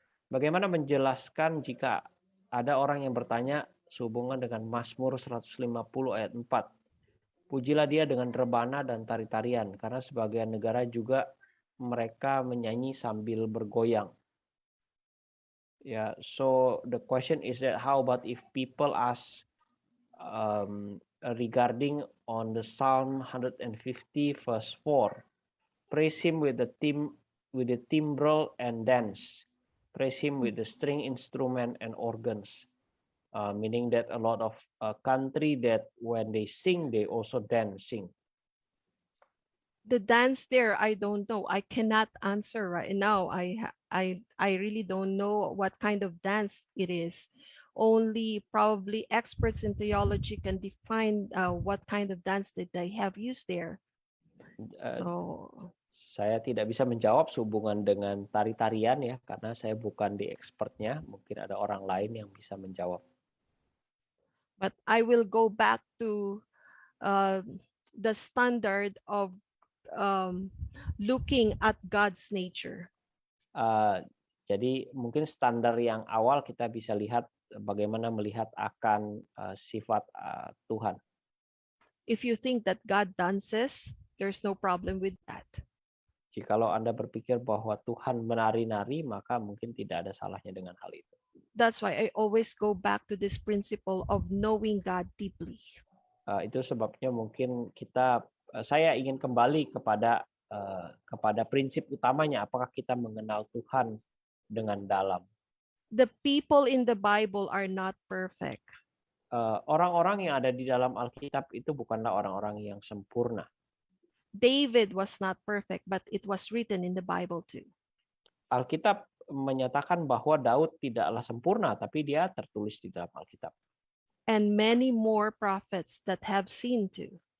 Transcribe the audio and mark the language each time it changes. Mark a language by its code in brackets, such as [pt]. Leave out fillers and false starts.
[id] Bagaimana menjelaskan jika ada orang yang bertanya sehubungan dengan Mazmur 150 ayat 4. Pujilah dia dengan rebana dan tari-tarian, karena sebagian negara juga mereka menyanyi sambil bergoyang. [en] So the question is that how about if people ask regarding on the Psalm 150 verse 4, praise him with the timbrel and dance, praise him with the string instrument and organs, meaning that a lot of country that when they sing they also dancing. The dance there, I don't know. I cannot answer right now. I really don't know what kind of dance it is. Only probably experts in theology can define what kind of dance that they have used there. [id] Saya tidak bisa menjawab sehubungan dengan tari-tarian ya, karena saya bukan di expertnya. Mungkin ada orang lain yang bisa menjawab. [en] But I will go back to the standard of looking at God's nature. [id] Jadi mungkin standar yang awal kita bisa lihat bagaimana melihat akan sifat Tuhan. [en] If you think that God dances, there's no problem with that. [id] Jikalau Anda berpikir bahwa Tuhan menari-nari, maka mungkin tidak ada salahnya dengan hal itu. [en] That's why I always go back to this principle of knowing God deeply. [id] Itu sebabnya mungkin saya ingin kembali kepada prinsip utamanya, apakah kita mengenal Tuhan dengan dalam. [en] The people in the Bible are not perfect. [id] Orang-orang yang ada di dalam Alkitab itu bukanlah orang-orang yang sempurna. [en] David was not perfect, but it was written in the Bible too. [id] Alkitab menyatakan bahwa Daud tidaklah sempurna, tapi dia tertulis di dalam Alkitab. [en] And many more prophets that have seen too.